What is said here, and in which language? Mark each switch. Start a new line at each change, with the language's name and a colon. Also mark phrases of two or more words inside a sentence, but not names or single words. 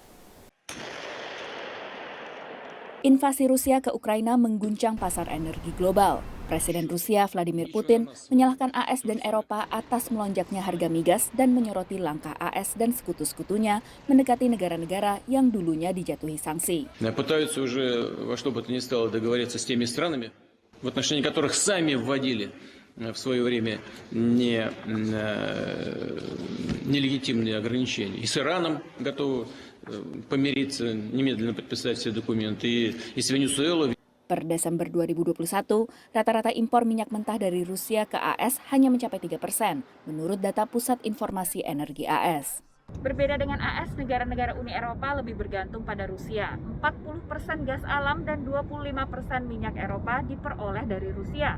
Indonesian: Invasi Rusia ke Ukraina mengguncang pasar energi global. Presiden Rusia Vladimir Putin menyalahkan AS dan Eropa atas melonjaknya harga migas dan menyoroti langkah AS dan sekutu-sekutunya mendekati negara-negara yang dulunya dijatuhi sanksi.
Russian: Пытаются уже во что бы то ни стало договориться с теми странами, в отношении которых сами вводили в свое время нелегитимные ограничения. И с Ираном готовы помириться, немедленно подписать все документы, и с Венесуэлой.
Indonesian: Per Desember 2021, rata-rata impor minyak mentah dari Rusia ke AS hanya mencapai 3%, menurut data Pusat Informasi Energi AS. Berbeda dengan AS, negara-negara Uni Eropa lebih bergantung pada Rusia. 40% gas alam dan 25% minyak Eropa diperoleh dari Rusia.